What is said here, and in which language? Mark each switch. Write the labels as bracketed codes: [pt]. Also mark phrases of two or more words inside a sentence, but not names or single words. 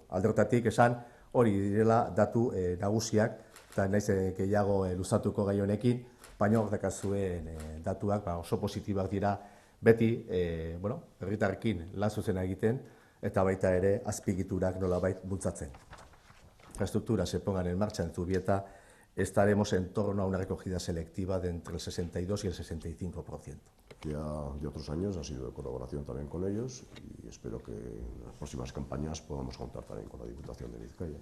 [eu] Alde horretatik esan hori direla datu nagusiak, eta naiz gehiago luzatuko gai honekin, baina hor dakazuen datuak oso positibak dira, beti, herritarrekin lan zuzena egiten, eta baita ere azpigiturak nolabait bultzatzen. [es] Infraestructuras se pongan en marcha en Zubieta, estaremos en torno a una recogida selectiva de entre el 62 y el 65%. Ya de otros años ha sido de colaboración también con ellos y espero que en las próximas campañas podamos contar también con la Diputación de Vizcaya.